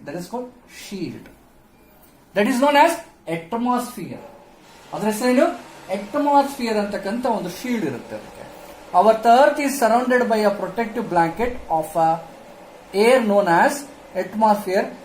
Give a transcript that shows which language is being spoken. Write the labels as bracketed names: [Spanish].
[English] That is called shield. That is known as atmosphere. [Kannada] ಅದರ ಹೆಸರೇನು? atmosphere ಅಂತಕ್ಕಂಥ ಒಂದು ಶೀಲ್ಡ್ ಇರುತ್ತೆ ಅದಕ್ಕೆ. [English] Our earth is surrounded by a protective blanket of air known as atmosphere.